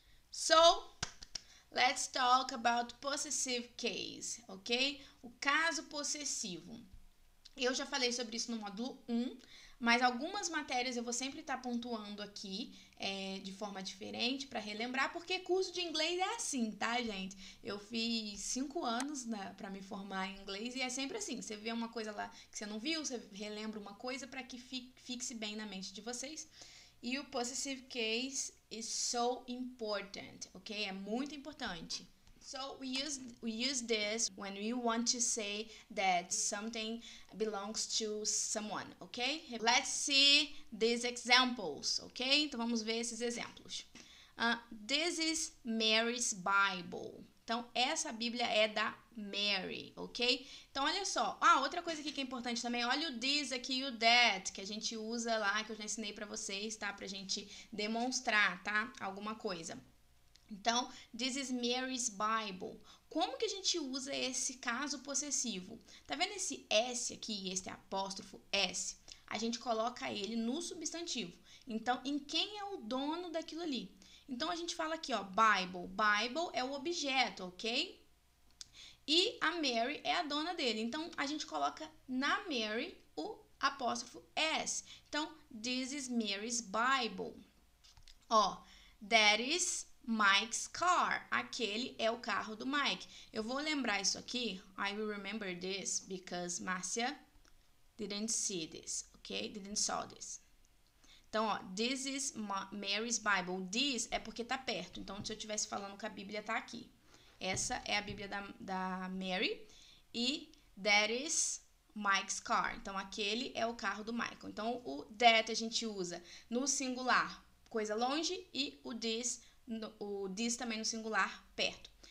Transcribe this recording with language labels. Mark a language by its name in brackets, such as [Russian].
[English] So, let's talk about possessive case, ok? [Portuguese] O caso possessivo. Eu já falei sobre isso no módulo 1, mas algumas matérias eu vou sempre estar pontuando aqui de forma diferente para relembrar, porque curso de inglês é assim, tá, gente? Eu fiz 5 anos para me formar em inglês e é sempre assim. Você vê uma coisa lá que você não viu, você relembra uma coisa para que fixe bem na mente de vocês. [English] E o possessive case is so important, ok? [Portuguese] É muito importante. [English] So we use this when we want to say that something belongs to someone, ok? Let's see these examples, ok? [Portuguese] Então vamos ver esses exemplos. [English] This is Mary's Bible. [Portuguese] Então essa Bíblia é da Mary, ok? Então olha só. Outra coisa aqui que é importante também, olha o this aqui e o that, que a gente usa lá, que eu já ensinei pra vocês, tá? Pra gente demonstrar, tá? Alguma coisa. [English] Então, this is Mary's Bible. [Portuguese] Como que a gente usa esse caso possessivo? Tá vendo esse S aqui, esse apóstrofo S? A gente coloca ele no substantivo. Então, em quem é o dono daquilo ali? Então, a gente fala aqui, ó, Bible. Bible é o objeto, ok? E a Mary é a dona dele. Então, a gente coloca na Mary o apóstrofo S. [English] Então, this is Mary's Bible. [Portuguese] Ó, [English] that is Mike's car. [Portuguese] Aquele é o carro do Mike. Eu vou lembrar isso aqui. [English] I will remember this because Marcia didn't see this, ok? Didn't saw this. Então, ó, this is Mary's Bible. [Portuguese] This é porque tá perto. Então, se eu estivesse falando que a Bíblia tá aqui. Essa é a Bíblia da Mary. E [English] that is Mike's car. [Portuguese] Então, aquele é o carro do Michael. Então, o that a gente usa no singular, coisa longe, e o this também no singular, perto.